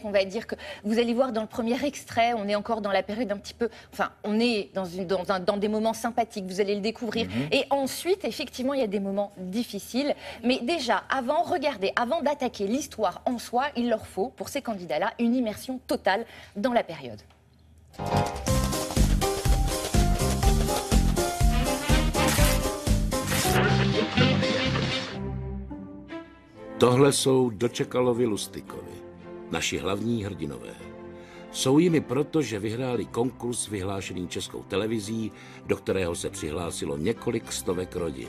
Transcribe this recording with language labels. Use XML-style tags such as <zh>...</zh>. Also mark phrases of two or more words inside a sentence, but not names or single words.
<fr>On va dire que vous allez voir dans le premier extrait, on est encore dans la période un petit peu. Enfin, on est dans des moments sympathiques, vous allez le découvrir. Et ensuite, effectivement, il y a des moments difficiles. Mais déjà, avant d'attaquer l'histoire en soi, il leur faut, pour ces candidats-là, une immersion totale dans la période.</fr> <cs>Tohle jsou Dočekalovi Lustikovi, naši hlavní hrdinové. Jsou jimi proto, že vyhráli konkurs vyhlášený Českou televizí, do kterého se přihlásilo několik stovek rodin.</cs>